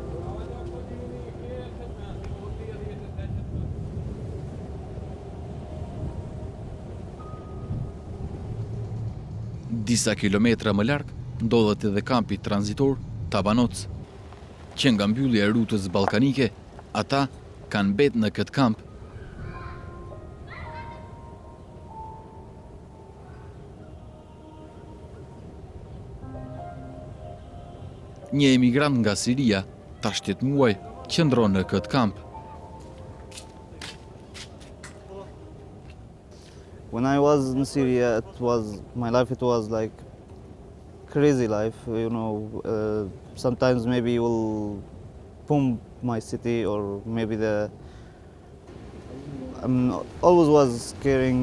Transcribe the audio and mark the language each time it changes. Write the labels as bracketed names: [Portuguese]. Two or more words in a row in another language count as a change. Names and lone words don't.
[Albanian] Disa kilometra më larg ndodhet edhe kampi tranzitor Tabanoc, që nga mbyllja e rrutës ballkanike, ata kanë mbetë në këtë kamp. Një emigrant nga Siria, tash 8 muaj, qëndron në këtë kamp. [English] When I was in Syria, my life was like crazy life, you know. Sometimes maybe you will bomb my city, or maybe always was scaring.